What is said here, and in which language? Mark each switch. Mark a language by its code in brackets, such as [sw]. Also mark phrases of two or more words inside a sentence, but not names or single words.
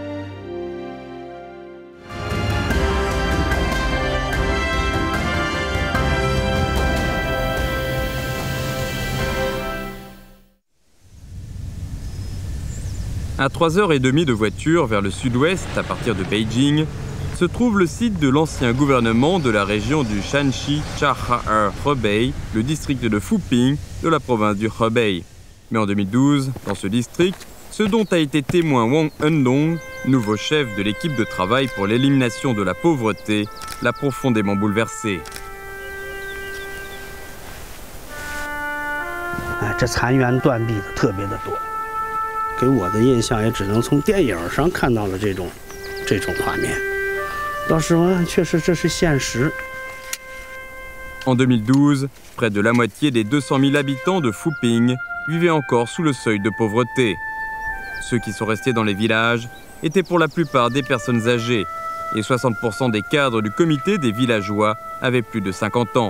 [fr] À 3h30 de voiture vers le sud-ouest, à partir de Beijing, se trouve le site de l'ancien gouvernement de la région du Shanxi Chaha-Hebei, le district de Fuping de la province du Hebei. Mais en 2012, dans ce district, ce dont a été témoin Wang Endong, nouveau chef de l'équipe de travail pour l'élimination de la pauvreté, l'a profondément bouleversé. [zh] 这残垣断壁的特别的多。给我的印象也只能从电影上看到了这种画面。到时候确实这是现实。 [fr] En 2012, près de la moitié des 200 000 habitants de Fuping vivaient encore sous le seuil de pauvreté. Ceux qui sont restés dans les villages étaient pour la plupart des personnes âgées et 60% des cadres du comité des villageois avaient plus de 50 ans.